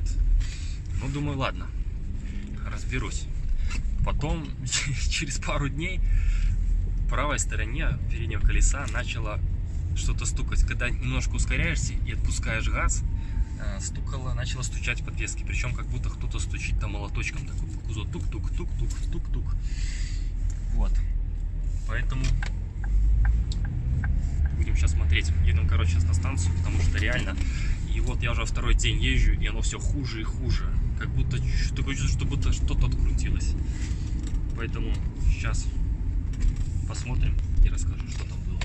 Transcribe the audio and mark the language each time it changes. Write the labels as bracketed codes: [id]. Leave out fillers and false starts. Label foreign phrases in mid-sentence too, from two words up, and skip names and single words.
[ru] Думаю, ладно, разберусь. Потом, через пару дней, в правой стороне переднего колеса начало что-то стукать. Когда немножко ускоряешься и отпускаешь газ, начало стучать в подвеске. Причем как будто кто-то стучит там молоточком, такой по кузову, тук-тук-тук-тук-тук-тук. Вот. Поэтому будем сейчас смотреть. Едем, короче, сейчас на станцию, потому что реально. И вот я уже второй день езжу, и оно все хуже и хуже. Как будто такое чувство, что будто что-то открутилось. Поэтому сейчас посмотрим и расскажу, что там было.